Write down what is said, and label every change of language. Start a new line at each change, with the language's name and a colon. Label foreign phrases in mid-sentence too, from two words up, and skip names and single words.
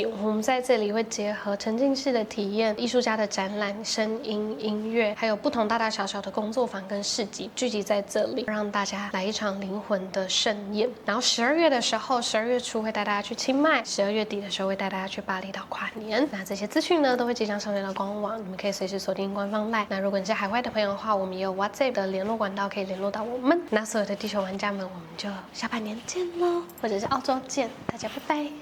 Chinese: 我們在這裡會結合沉浸式的體驗、藝術家的展覽、聲音、音樂，還有不同大大小小的工作坊跟市集，聚集在這裡，讓大家來一場靈魂的盛宴。然後12月的時候，12月初會帶大家去清邁，12月底的時候會帶大家去巴厘島跨年。那這些資訊呢，都會即將上線到官網，你們可以隨時鎖定官方 LINE。那如果你是海外的朋友的話，我們也有 WhatsApp 的聯絡管道可以聯絡到我們。那所有的地球玩家們，我們就下半年見嘍，或者是澳洲見，大家拜拜。